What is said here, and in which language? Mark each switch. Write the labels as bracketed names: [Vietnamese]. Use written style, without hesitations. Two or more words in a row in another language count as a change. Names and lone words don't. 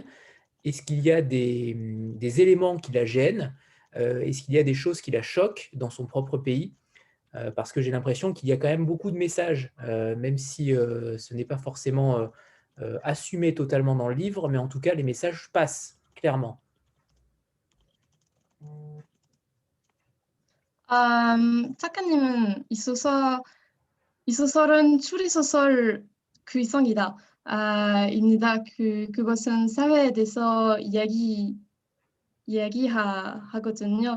[French] Est-ce qu'il y a des éléments qui la gênent? Est-ce qu'il y a des choses qui la choquent dans son propre pays? Parce que j'ai l'impression qu'il y a quand même beaucoup de messages, même si ce n'est pas forcément assumé totalement dans le livre, mais en tout cas, les messages passent, clairement. [Korean] 작가님은 이 소설은 추리소설 그 이성이다. 입니다. 그것은 사회에 대해서 이야기하거든요.